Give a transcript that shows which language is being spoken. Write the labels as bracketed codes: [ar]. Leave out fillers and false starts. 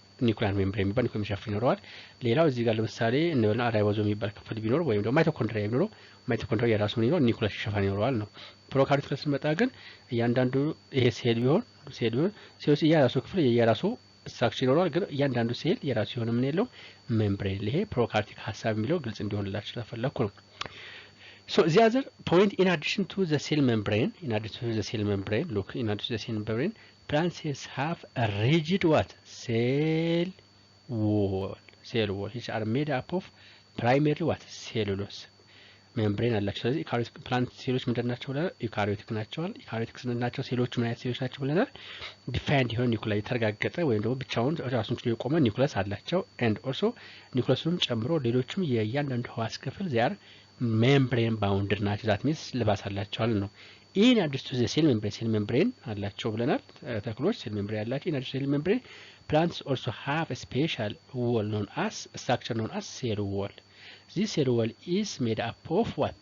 [am] ኒኩሊየር ሜምብሬን የሚባል ኒኩሊየር ሸፋን ይኖረዋል። ሌላው እዚህ ጋር ለምሳሌ እንበልና ራይቦዞም የሚባል ክፍል ቢኖር ወይም ደግሞ ማይቶኮንድሪያ ቢኖር ማይቶኮንድሪያ የራሱ ምን ይኖር ኒኩሊየር ሸፋን ይኖረዋል ነው። ፕሮካሪዮት ክፍል ስንመጣ ግን እያንዳንዱ ይሄ ሴል ቢሆን ሴሎች የራሱ ክፍል የራሱ ስትራክቸር ይኖረዋል። ግን እያንዳንዱ ሴል የራሱ የሆነ ምን የለው ሜምብሬን። ይሄ ፕሮካሪዮቲክ ሀሳብ የሚለው ግልጽ እንዲሆንላችሁ ተፈለኩ ነው። [en] So the other point, in addition to the cell membrane, look, in addition to the cell membrane, plant cells have a rigid what? Cell wall, which are made up of primarily what? Cellulose. [am] membrane አላቸው። ስለዚህ ዩካሪዮቲክ ፕላንት ሴሎች ምንድን ናቸው ብለናል? ዩካሪዮቲክ ናቸዋል። ዩካሪዮቲክ ስንላቸው ሴሎች ምን አይነት ሴሎች ናቸው ብለናል? ዲፋይንድ የሆነ ኒኩላይ የተረጋገጠ ወይም ደግሞ ብቻውን ራሱን ችሎ የቆመ ኒኩለስ አላቸው። ኤንድ ኦልሶ ኒኩለሱንም ጨምሮ ሌሎችም የእያንዳንዱ ህዋስ ክፍል ዚያር ሜምብሬን ባውንድድ ናቸው። ዛት ሚንስ ልባስ አላቸዋል ነው። ኢን አዲስ ቱ ዘ ሴል ሜምብሬን አላቸው ብለናል። ተክሎች ሴል ሜምብሬን አላቸው። ኢን አዲስ ሴል ሜምብሬን [en] plants also have a special wall known as structure known as cell wall. This cell wall is made up of what?